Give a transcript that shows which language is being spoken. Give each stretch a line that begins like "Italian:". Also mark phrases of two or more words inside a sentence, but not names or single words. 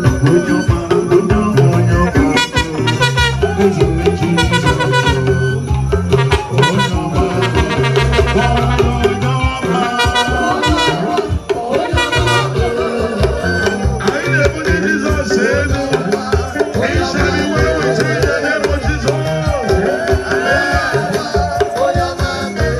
Igbo: Onye ọma, onye ọma, onye ọma bụ. Eze Jizọs. Onye ọma, onye ọma. Anyị na-ebuli Jizọs elu.
English: He shall be well with you in the name of Jesus. Amen. We